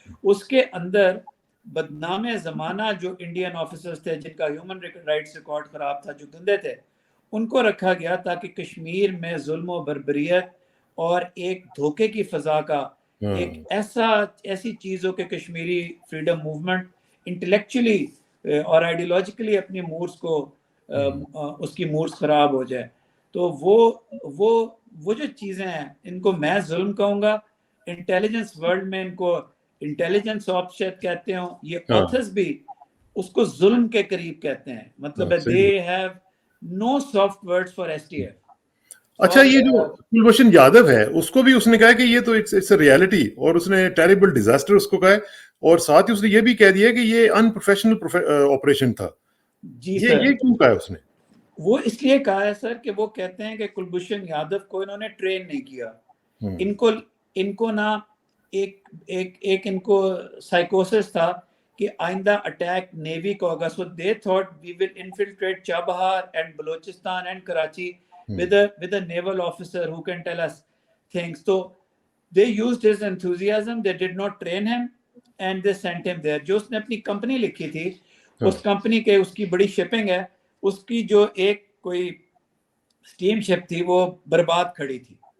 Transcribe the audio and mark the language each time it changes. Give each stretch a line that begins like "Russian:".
Urdu: اس کے اندر بدنام زمانہ جو انڈین آفیسرز تھے جن کا ہیومن رائٹس ریکارڈ خراب تھا, جو گندے تھے, ان کو رکھا گیا تاکہ کشمیر میں ظلم و بربریت اور ایک دھوکے کی فضا کا ایک ایسی چیز ہو کہ کشمیری فریڈم موومنٹ انٹلیکچولی اور آئیڈیولوجیکلی اپنی مورس کو اس کی مورس خراب ہو جائے. تو وہ جو چیزیں ہیں ان کو میں ظلم کہوں گا. انٹیلیجنس ورلڈ میں ان کو انٹیلیجنس آف شاید کہتے ہوں, یہ آتھرز بھی اس کو ظلم کے قریب کہتے ہیں. مطلب ہے
English: they have no soft words for STF.
Urdu: اچھا, یہ جو کلبھوشن یادو ہے اس کو بھی اس نے کہا کہ یہ تو
English: it's a reality,
Urdu: اور اس نے ٹیریبل ڈیزاسٹر اس کو کہا ہے, اور ساتھ ہی اس نے یہ بھی کہہ دیا کہ یہ ان پروفیشنل آپریشن تھا. جی سر, یہ کیوں کہا ہے اس نے؟ وہ اس لیے کہا ہے سر کہ وہ کہتے ہیں کہ کلبھوشن یادو کو انہوں نے ٹرین نہیں کیا. ان کو نہ ایک ان کو سائیکوسس تھا کہ آئندہ اٹیک نیوی کو ہوگا.
English: So they thought we will infiltrate Chabahar and Balochistan and Karachi with a naval officer who can tell us things. So they used his enthusiasm, they did not train him and they sent him there.
Urdu: جو اس نے اپنی company لکھی تھی, اس company کے اس کی بڑی shipping ہے, اس کی جو ایک کوئی سٹیم شپ تھی وہ برباد کھڑی تھی.